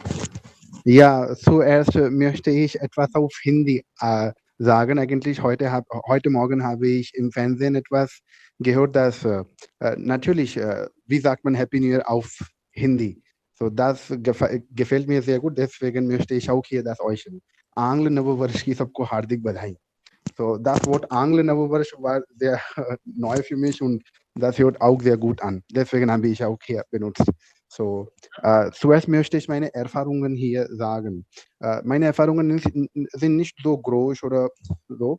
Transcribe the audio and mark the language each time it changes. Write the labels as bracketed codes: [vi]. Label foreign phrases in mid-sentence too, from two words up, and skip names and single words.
[de] Ja, zuerst möchte ich etwas auf Hindi sagen. Eigentlich heute Morgen habe ich im Fernsehen etwas gehört, dass natürlich, wie sagt man Happy New Year auf Hindi? So, das gefällt mir sehr gut. Deswegen möchte ich auch hier das äußern. [hi] आंग्ल नववर्ष की सबको हार्दिक बधाई. [de] So, das Wort Angle Navvarsh war sehr neu für mich und das hört auch sehr gut an. Deswegen habe ich auch hier benutzt. So, zuerst möchte ich meine Erfahrungen hier sagen. Meine Erfahrungen sind nicht so groß oder so.